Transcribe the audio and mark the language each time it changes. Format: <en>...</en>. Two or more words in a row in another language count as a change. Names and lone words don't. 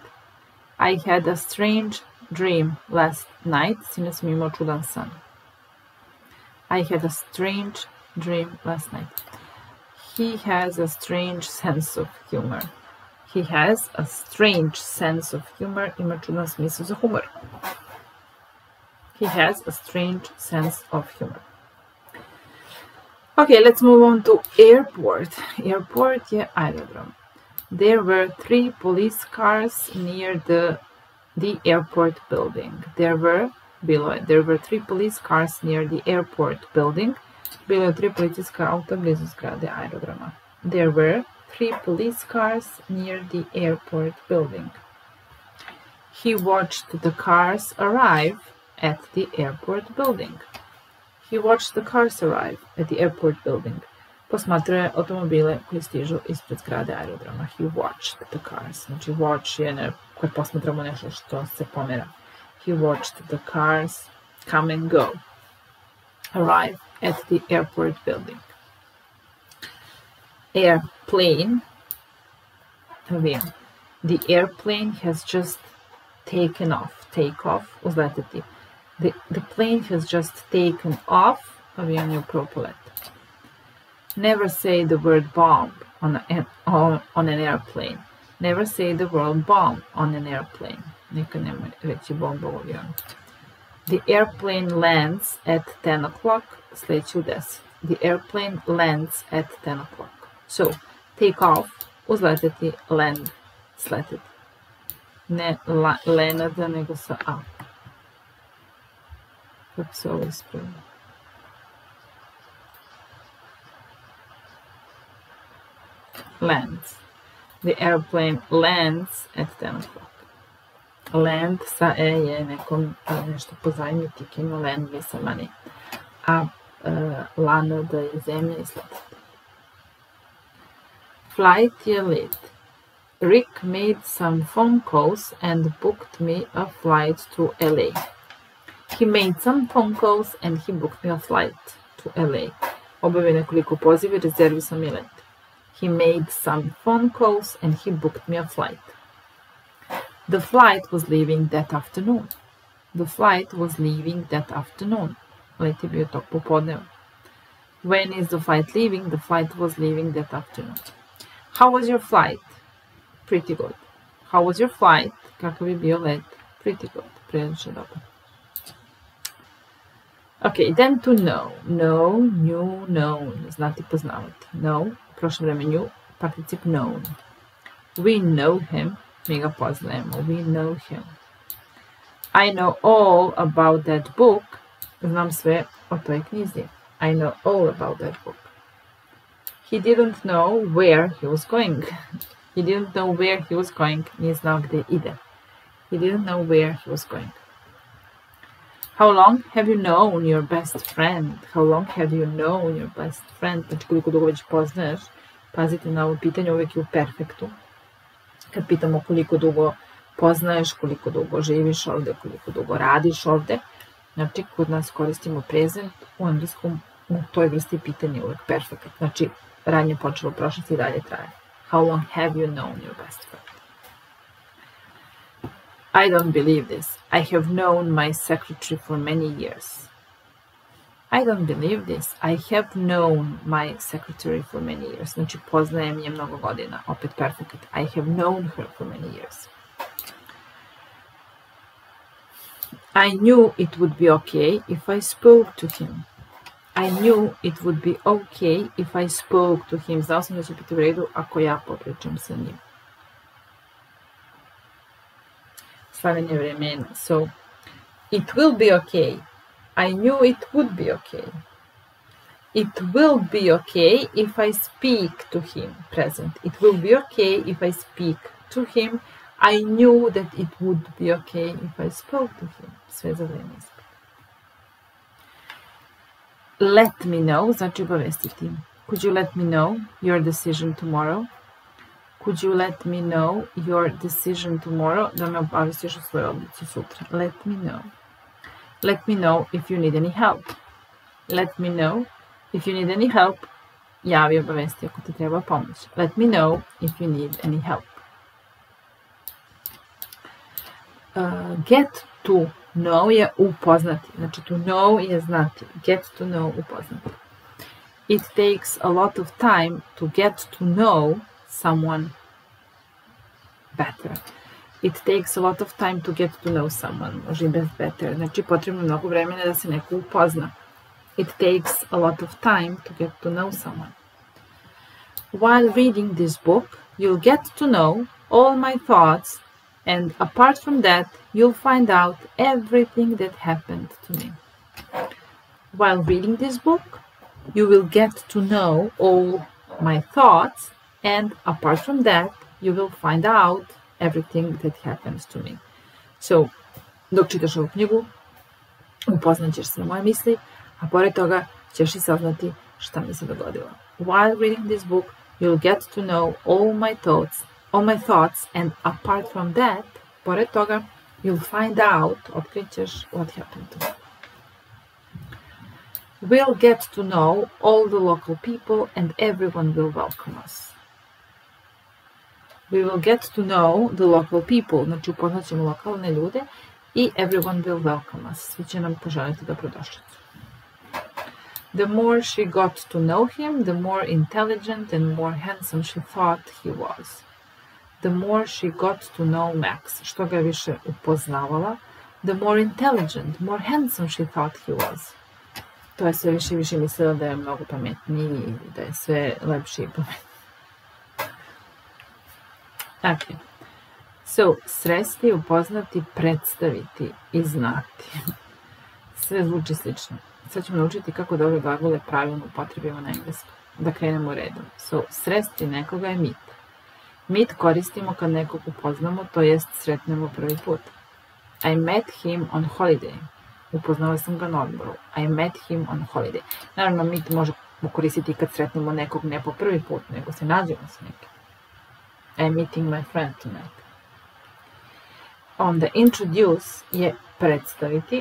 <en>I had a strange dream last night.</en> <sr>Sinoć sam imao čudan san.</sr> <en>I had a strange dream last night. He has a strange sense of humor. He has a strange sense of humor. Ima čudan smisao za humor. He has a strange sense of humor. Okay, let's move on to airport.</en> <sr>Airport je aerodrom.</sr> <en>There were 3 police cars near the airport building. There were 3 police cars near the airport building. Bilo je 3 policijska auta blizu zgrade aerodroma. There were 3 police cars near the airport building. He watched the cars arrive at the airport building. He watched the cars arrive at the airport building. Posmatrao je automobile koji stižu ispred zgrade aerodroma. He watched the cars.</en> <sr>Znači watch je kad posmatramo nešto što se pomera.</sr> <en>He watched the cars come and go. Arrive at the airport building. Airplane. Avion. The airplane has just taken off. Take off. Uzletiti. The plane has just taken off.</en> <sr>Avion je upravo poletio.</sr> <en>Never say the word bomb on an airplane. Never say the word bomb on an airplane.</en> <sr>Nikad nemoj reći bomba u avionu.</sr> <en>The airplane lands at 10 o'clock.</en> <sr>Sljedeći u 10.</sr> <en>The airplane lands at 10 o'clock. So, take off, uzletiti, land,</en> <sr>sletiti. Ne lenada, nego sa a. Kako se ovo ispravlja?</sr> <en>Lands. The airplane lands at 10 o'clock.</en> <sr>Land sa e je nekom nešto pozajmiti,</sr> <en>can you lend me some money?</en> <sr>A lana da je zemlja i sletiti.</sr> <en>Flight je late. Rick made some phone calls and booked me a flight to LA. He made some phone calls and he booked me a flight to LA.</en> <sr>Obavio nekoliko poziva i rezervisao mi let.</sr> <en>He made some phone calls and he booked me a flight. The flight was leaving that afternoon. The flight was leaving that afternoon. Let je bio tog popodneva. When is the flight leaving? The flight was leaving that afternoon. How was your flight? Pretty good. How was your flight?</en> <sr>Kakav je bio let?</sr> <en>Pretty good.</en> <sr>Prilično dobro.</sr> <en>Okay, then to know. Know, knew, known.</en> <sr>Znati, poznavati. Know, prošlo vreme knew, particip known.</sr> <en>We know him.</en> <sr>Mi ga poznajemo.</sr> <en>We know him. I know all about that book.</en> <sr>Znam sve o toj knjizi.</sr> <en>I know all about that book. He didn't know where he was going. He didn't know where he was going.</en> <sr>Nije znao gdje ide.</sr> <en>He didn't know where he was going. How long have you known your best friend? How long have you known your best friend?</en> <sr>Znači koliko dugo već poznaješ. Pazite na ovo pitanje, uvijek je u perfektu. Kad pitamo koliko dugo poznaješ, koliko dugo živiš ovdje, koliko dugo radiš ovdje. Znači kod nas koristimo present, u engleskom u toj vrsti pitanja uvijek perfekt. Znači ranije počelo, prošlost i dalje traje.</sr> <en>How long have you known your best friend? I don't believe this. I have known my secretary for many years. I don't believe this. I have known my secretary for many years.</en> <sr>Znači poznajem je mnogo godina. Opet perfect.</sr> <en>I have known her for many years. I knew it would be okay if I spoke to him. I knew it would be okay if I spoke to him.</en> <sr>Znao sam da će biti u redu ako ja popričam sa njim. Slavljenje vremena.</sr> <en>So, it will be okay. I knew it would be okay. It will be okay if I speak to him. Present. It will be okay if I speak to him. I knew that it would be okay if I spoke to him.</en> <sr>Sve za vreme ispred.</sr> <en>Let me know,</en> <sr>znači obavestiti.</sr> <en>Could you let me know your decision tomorrow? Could you let me know your decision tomorrow?</en> <sr>Da me obavestiš o svojoj odluci sutra.</sr> <en>Let me know. Let me know if you need any help. Let me know if you need any help.</en> <sr>Javi, obavesti ako ti treba pomoć.</sr> <en>Let me know if you need any help. Get to know</en> <sr>je upoznati. Znači</sr> <en>to know</en> <sr>je znati.</sr> <en>Get to know upoznati. It takes a lot of time to get to know someone better. It takes a lot of time to get to know someone.</en> <sr>Može i bez better. Znači potrebno mnogo vremena da se neko upozna.</sr> <en>It takes a lot of time to get to know someone. While reading this book, you'll get to know all my thoughts, and apart from that, you'll find out everything that happened to me. While reading this book, you will get to know all my thoughts, and apart from that, you will find out everything that happens to me. So,</en> <sr>dok čitaš ovu knjigu, upoznat ćeš se na moje misli, a pored toga ćeš i saznati šta mi se dogodilo.</sr> <en>While reading this book, you'll get to know all my thoughts, and apart from that,</en> <sr>pored toga,</sr> <en>you'll find out,</en> <sr>otkrit ćeš</sr> <en>what happened to me. We'll get to know all the local people, and everyone will welcome us. We will get to know the local people,</en> <sr>znači upoznat ćemo lokalne ljude, i</sr> <en>everyone will welcome us.</en> <sr>Svi će nam poželiti dobrodošlicu.</sr> <en>The more she got to know him, the more intelligent and more handsome she thought he was. The more she got to know Max,</en> <sr>što ga više upoznavala,</sr> <en>the more intelligent, more handsome she thought he was.</en> <sr>To je sve više i više mislila da je mnogo pametniji i da je sve lepši i pametniji.</sr> <en>Okay.</en> <sr>So, sresti, upoznati, predstaviti i znati. Sve zvuči slično. Sad ćemo naučiti kako da ove glagole pravilno upotrebimo na engleskom. Da krenemo redom. So, sresti nekoga je meet. Meet koristimo kad nekog upoznamo, to jest sretnemo prvi put.</sr> <en>I met him on holiday.</en> <sr>Upoznala sam ga na odmoru.</sr> <en>I met him on holiday.</en> <sr>Naravno, meet možemo koristiti kad sretnemo nekog ne po prvi put, nego se nađemo s nekim.</sr> <en>I'm meeting my friend tonight.</en> <sr>Onda introduce je predstaviti.</sr>